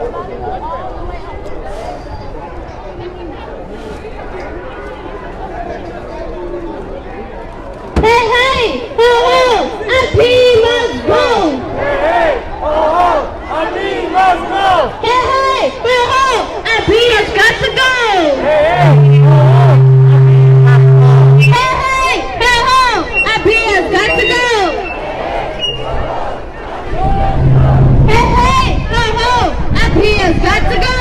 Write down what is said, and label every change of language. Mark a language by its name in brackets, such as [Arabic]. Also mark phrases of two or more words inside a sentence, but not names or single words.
[English] Hey, hey, ho, ho, our team must go. Hey, ho, ho, our team must go. Hey, hey, ho, ho, our team has got to go. Hey, ho, ho, Hey, hey, ho, ho, our team has got to go. Hey, hey, ho, ho, our team has got to go.